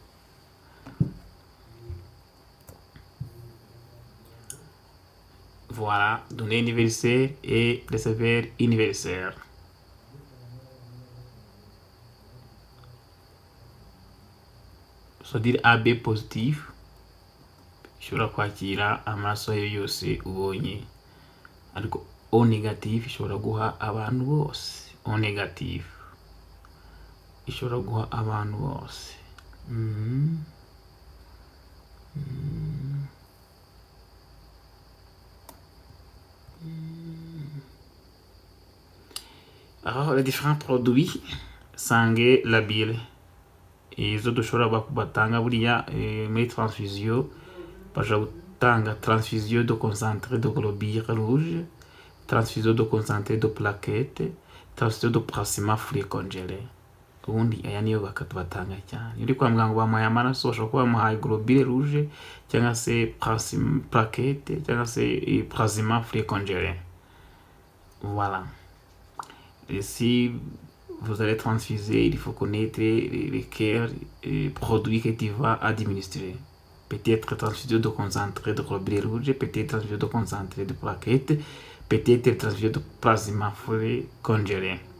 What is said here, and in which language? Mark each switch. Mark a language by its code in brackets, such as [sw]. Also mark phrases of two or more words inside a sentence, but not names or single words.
[fr] Voilà, donneur universel et receveur universel. C'est-à-dire AB positif [rw] ishobora kwakira amaraso yo yose ubonye, ariko [fr] O négatif [rw] ishobora guha abantu bose. [fr] O négatif [rw] ishobora guha abantu bose. [fr] Alors, les différents produits sanguins labiles, [rw] izo dushobora batanga buriya muri transfusion, bashobora gutanga [fr] transfusion de concentré de globules rouges, transfusion de concentré de plaquettes, transfusion de plasma fluide congelé. [rw] Ubundi aya niyo batanga cyane. Uri kwa muganga bamuhaye amaraso, bashobora kuba bamuhaye [fr] globule rouge [rw] cyangwa se plaquette cyangwa se [fr] plasma fluide congelé. Voilà. Et si vous allez transfuser, il faut connaître les produits que tu vas administrer. Peut-être transfusion de concentré de globules rouges, peut-être transfusion de concentré de plaquettes, peut-être transfusion de plasma fluide congelé.